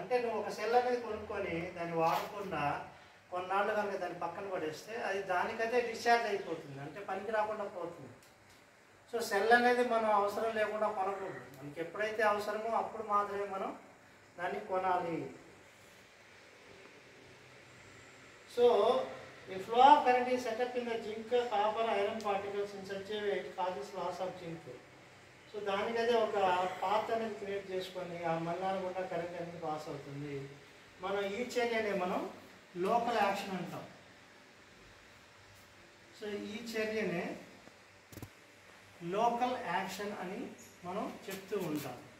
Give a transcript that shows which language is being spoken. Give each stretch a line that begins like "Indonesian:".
Telugu: అంటే నువ్వు ఒక సెల్ అనేది కొనుక్కొని దాన్ని వాడకుండా కొన్నాళ్ళు కనుక దాన్ని పక్కన పడేస్తే అది దానికదే డిశ్చార్జ్ అయిపోతుంది, అంటే పనికి రాకుండా పోతుంది. సో సెల్ అనేది మనం అవసరం లేకుండా కొనకూడదు. మనకి ఎప్పుడైతే అవసరమో అప్పుడు మాత్రమే మనం దాన్ని కొనాలి.
English: So, a flow of current is set up in the zinc, copper, iron particles in such a way it causes loss of zinc.
Telugu: So దానికదే ఒక పాత్ అనేది క్రియేట్ చేసుకొని ఆ మలినాలు కూడా కరెంట్ అనేది పాస్ అవుతుంది. మనం ఈ చర్యనే మనం లోకల్ యాక్షన్ అంటాం. సో ఈ చర్యనే లోకల్ యాక్షన్ అని మనం చెప్తూ ఉంటాం.